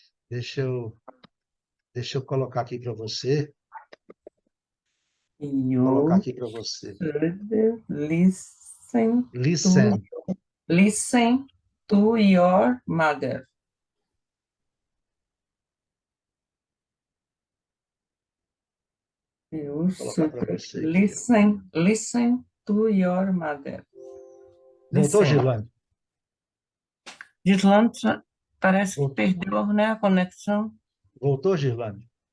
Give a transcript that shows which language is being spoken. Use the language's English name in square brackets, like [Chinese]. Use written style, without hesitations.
[Portuguese] Deixa eu colocar aqui para você. [English] You [Portuguese] Colocar aqui para você. [English] should listen to your mother. You should listen to your mother. [Portuguese] Voltou, [English] Listen. [Portuguese] Girlane? Gislane parece que perdeu, né, a conexão. Voltou, Girlane?